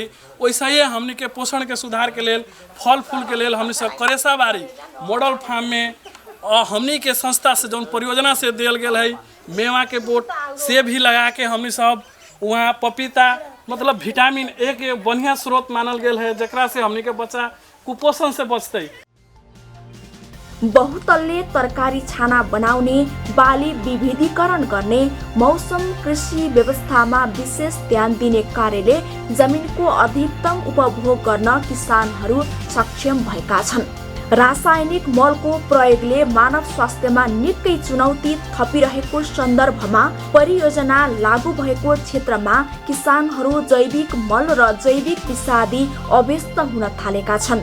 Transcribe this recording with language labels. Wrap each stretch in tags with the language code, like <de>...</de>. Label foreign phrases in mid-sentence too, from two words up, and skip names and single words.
<bho>वैसे ही हमनी के पोषण के सुधार के लेल फल फूल के लेल हमनी सब करेसाबारी</bho> <en>model farm</en> <bho>में हमनी के संस्था से जौन परियोजना से दिल गेल है मेवा के बोट से भी लगा के हमनी सब वहाँ पपीता मतलब</bho> <en>vitamin A</en> <bho>के बढ़िया स्रोत मानल गेल है, जकरा से हमनी के बच्चा कुपोषण से बचते।</bho> <ne>बहुतल्ले तरकारी छाना बनाउने, बाली विविधीकरण गर्ने, मौसम कृषि व्यवस्थामा विशेष ध्यान दिने कार्यले जमिनको अधिकतम उपभोग गर्न किसानहरू सक्षम भएका छन्। रासायनिक मलको प्रयोगले मानव स्वास्थ्यमा निकै चुनौती थपिरहेको सन्दर्भमा परियोजना लागू भएको क्षेत्रमा किसानहरू जैविक मल र जैविक विषादी अभ्यस्त हुन थालेका छन्।</ne>